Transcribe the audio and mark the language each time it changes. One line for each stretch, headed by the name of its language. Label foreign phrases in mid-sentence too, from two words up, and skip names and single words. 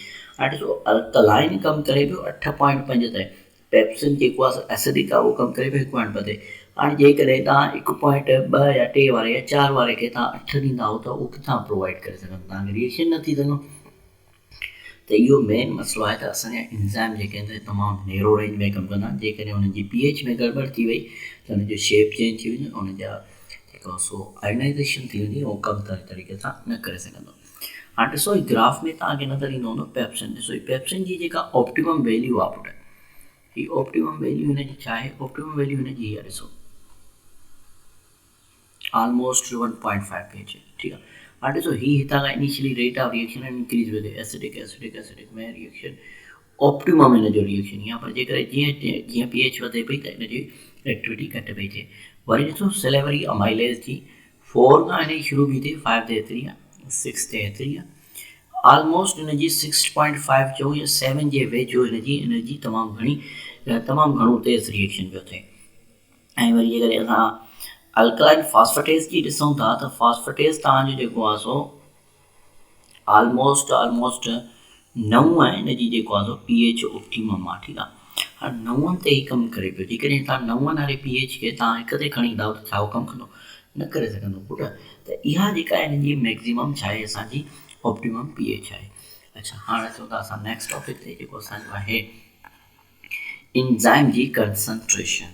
Sindhi: हाणे ॾिसो अल्कलाइन कमु करे पियो 8.5 ते, पेप्सिन जेको आहे एसिडिक आहे उहो कमु करे पियो 1.2 ते। हाणे जेकॾहिं तव्हां 1.2 या 3 वारे या 4 वारे खे तव्हां 8 ॾींदा हो त उहो किथां प्रोवाइड करे सघंदो, तव्हांखे रिएक्शन न थी सघंदो। त इहो मेन मसइलो आहे त असांजा एंजाइम जेके आहिनि तमामु
English: narrow range
Sindhi: में कमु कंदा आहिनि। जेकॾहिं हुननि जी pH में गड़बड़ थी वई त हुनजो
English: shape change
Sindhi: थी वेंदो, हुनजा जेको सो आयोनाइज़ेशन थी वेंदी, उहो कमु तरीक़े सां न करे सघंदो। हाणे ॾिसो ही ग्राफ में तव्हांखे नज़र ईंदो हूंदो पेप्सिन। ॾिसो ही पेप्सिन जी जेका
English: optimum value
Sindhi: आहे पुटु, ही
English: optimum value
Sindhi: हिनजी छा आहे,
English: optimum value
Sindhi: हिनजी आहे, ॾिसो ऑलमोस्ट 1.5 pH, ठीकु आहे। हाणे ॾिसो ही हितां खां
English: initially rate of reaction increase
Sindhi: वेंदो, एसिडिक में
English: reaction optimum
Sindhi: हिनजो रिएक्शन आहे। पर जेकॾहिं जीअं pH वधे पई त हिनजी एक्टिविटी घटि पई थिए। वरी ॾिसो
English: salivary amylase
Sindhi: जी 4 खां हिनजी शुरू बि थिए, 5 ते एतिरी आहे, 6 ते एतिरी आहे, ऑलमोस्ट हिनजी 6.5 चऊं या 7 जे वेझो हिनजी तमामु घणो तेज़ रिएक्शन पियो थिए। ऐं वरी जेकॾहिं असां
English: alkaline phosphatase
Sindhi: जी ॾिसूं था त फॉस्फेटेज़ तव्हांजो जेको आहे सो ऑलमोस्ट 9 आहे हिनजी जेको आहे सो
English: pH optimum
Sindhi: आहे, ठीकु आहे। हाणे 9 ते ई कमु करे पियो। जेकॾहिं तव्हां 9 वारे pH खे तव्हां हिक ते खणी ईंदा त छा उहो कमु कंदो, न करे सघंदो पुटु। त इहा जेका आहे हिनजी मैक्सिमम छा आहे, असांजी
English: optimum pH
Sindhi: आहे। अच्छा, हाणे अचूं था असां
English: next topic
Sindhi: ते जेको असांजो आहे एंजाइम जी कंसंट्रेशन।